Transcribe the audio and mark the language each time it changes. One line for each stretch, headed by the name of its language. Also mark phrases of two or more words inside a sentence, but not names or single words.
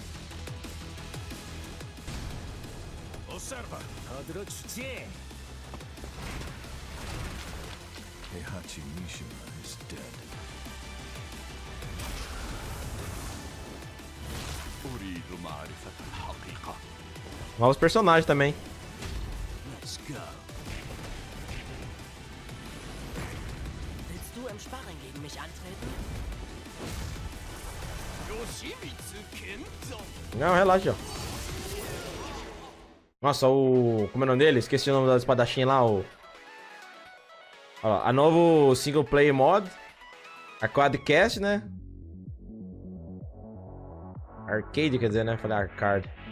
Portuguese: Observa.
English: Heihachi Mishima is dead.
Portuguese: Novos personagens também.
English: Let's go.
German: Willst du im Sparring gegen mich antreten?
Portuguese: Não, relaxa, ó. Nossa, o... Como é o nome dele? Esqueci o nome da espadachim lá, o... Olha lá, a novo
English: single player mod.
Portuguese: A quadcast, né? Arcade, quer dizer, né? Falei arcade.